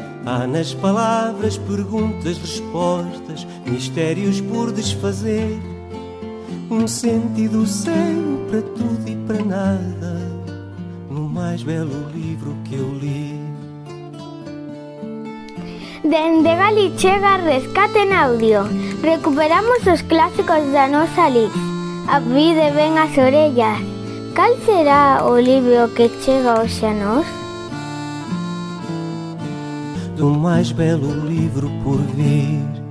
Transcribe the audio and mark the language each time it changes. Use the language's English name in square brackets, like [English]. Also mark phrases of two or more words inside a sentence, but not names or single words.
[Portuguese] Há nas palavras perguntas, respostas, mistérios por desfazer. Sentido cego para tudo e para nada, no mais belo livro que eu li. [Galician] Dende Galichega Rescate en Audio. Recuperamos os clásicos da nosa Lix. Avide ben as orellas. Cal será o libro que chega hoxe a nós? [Portuguese] Do máis belo livro por vir.